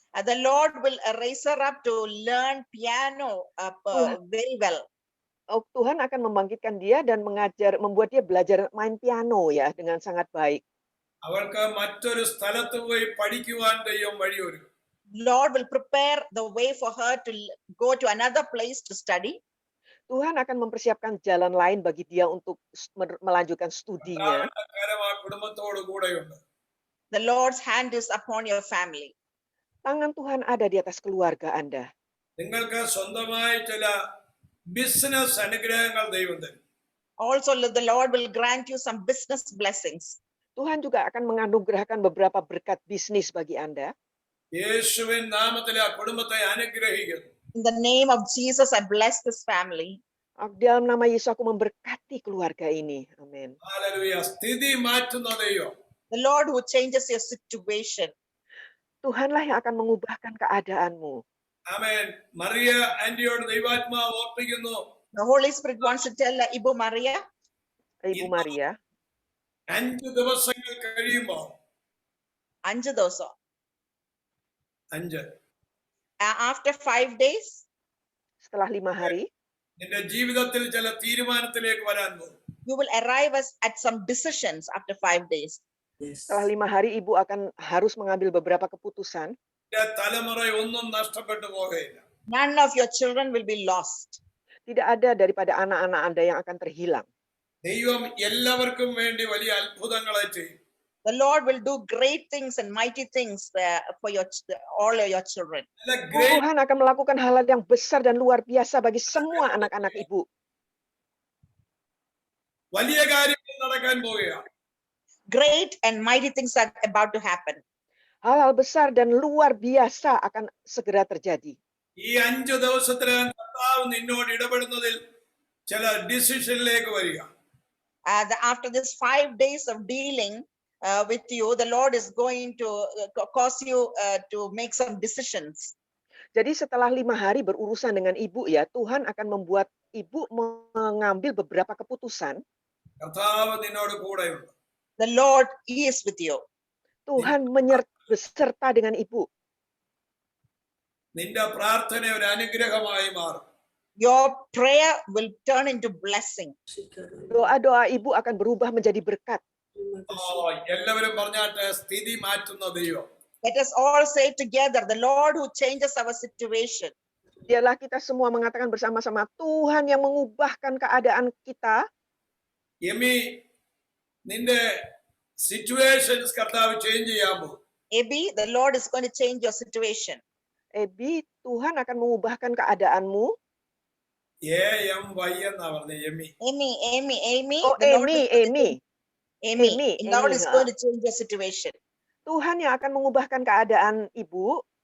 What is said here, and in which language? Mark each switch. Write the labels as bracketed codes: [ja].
[en] The Lord will raise her up to learn piano very well. [id] Tuhan akan membangkitkan dia dan membuat dia belajar main piano ya dengan sangat baik. [ml] അവൾക്ക് മറ്റൊരു സ്ഥലത്ത് പോയി പഠിക്കുവാൻ ദൈവം വഴിയൊരുക്കും. [en] Lord will prepare the way for her to go to another place to study. [id] Tuhan akan mempersiapkan jalan lain bagi dia untuk melanjutkan studinya. [ml] കരം ആ കുടുംബത്തോട് കൂടെയുണ്ട്. [en] the Lord's hand is upon your family. [id] Tangan Tuhan ada di atas keluarga Anda. [ml] നിങ്ങൾക്ക് സ്വന്തമായി ചില business അനുഗ്രഹങ്ങൾ ദൈവം തരും. [en] Also, the Lord will grant you some business blessings. [id] Tuhan juga akan menganugerahkan beberapa berkat bisnis bagi Anda. [ml] യേശുവിൻ നാമത്തിൽ ആ കുടുംബത്തെ അനുഗ്രഹിക്കുന്നു. [en] In the name of Jesus, I bless this family. [id] Di dalam nama Yesus aku memberkati keluarga ini. Amin. [ml] Hallelujah. സ്ഥിതി മാറ്റുന്ന ദൈവം. [en] The Lord who changes your situation. [id] Tuhanlah yang akan mengubahkan keadaanmu. [ml] ആമേൻ. മറിയ ആന്റിയോട് ദൈവാത്മാവ് ഓർപ്പിക്കുന്നു. [en] The Holy Spirit wants to tell Ibu Maria, [id] Ibu Maria, [ml] 5 ദിവസങ്ങൾ കഴിയുമ്പോൾ 5 ദിവസം. 5 [en] After 5 days, [id] setelah 5 hari, [ml] നിന്റെ ജീവിതത്തിൽ ചില തീരുമാനത്തിലേക്ക് വരാൻ പോകും. [en] you will arrive at some decisions after 5 days. [id] setelah 5 hari Ibu akan harus mengambil beberapa keputusan. [ml] നിന്റെ തലമുറ ഒന്നും നഷ്ടപ്പെട്ടു പോകുകയില്ല. [en] None of your children will be lost. [id] Tidak ada daripada anak-anak Anda yang akan terhilang. [ml] ദൈവം എല്ലാവർക്കും വേണ്ടി വലിയ അത്ഭുതങ്ങളെ ചെയ്യും. [en] The Lord will do great things and mighty things for all your children. [ml] നല്ല [en] great [id] Tuhan akan melakukan hal-hal yang besar dan luar biasa bagi semua anak-anak Ibu. [ml] വലിയ കാര്യങ്ങൾ നടക്കാൻ പോവുകയാണ്. [en] Great and mighty things are about to happen. [id] Hal-hal besar dan luar biasa akan segera terjadi. [ml] ഈ 5 ദിവസത്തിനകം കർത്താവ് നിന്നോട് ഇടപെടുന്നതിൽ ചില [en] ഡിസിഷനിലേക്ക് [ml] വരിക. [en] After this 5 days of dealing with you, the Lord is going to cause you to make some decisions. [id] Jadi setelah 5 hari berurusan dengan Ibu ya, Tuhan akan membuat Ibu mengambil beberapa keputusan. [ml] കർത്താവ് നിന്നോട് കൂടെയുണ്ട്. [en] The Lord is with you. [id] Tuhan beserta dengan Ibu. [ml] നിന്റെ പ്രാർത്ഥന ഒരു അനുഗ്രഹമായി മാറും. [en] Your prayer will turn into blessing. [id] Doa-doa Ibu akan berubah menjadi berkat. [ml] എല്ലാവരും പറഞ്ഞാട്ടെ, സ്ഥിതി മാറ്റുന്ന ദൈവം. [en] Let us all say together, the Lord who changes our situation. [id] Biarlah kita semua mengatakan bersama-sama, Tuhan yang mengubahkan keadaan kita. [ml] Amy, നിന്റെ [en] situations [ml] കർത്താവ് [en] change [ml] ചെയ്യാൻ പോകും. [en] Abby, the Lord is going to change your situation. [id] Ebi, Tuhan akan mengubahkan keadaanmu. [ml] AMY എന്നാ പറഞ്ഞ Amy. [en] Amy. Oh, the Lord is going to- Amy. The Lord is going to change your situation. [id] Tuhan yang akan mengubahkan keadaan Ibu.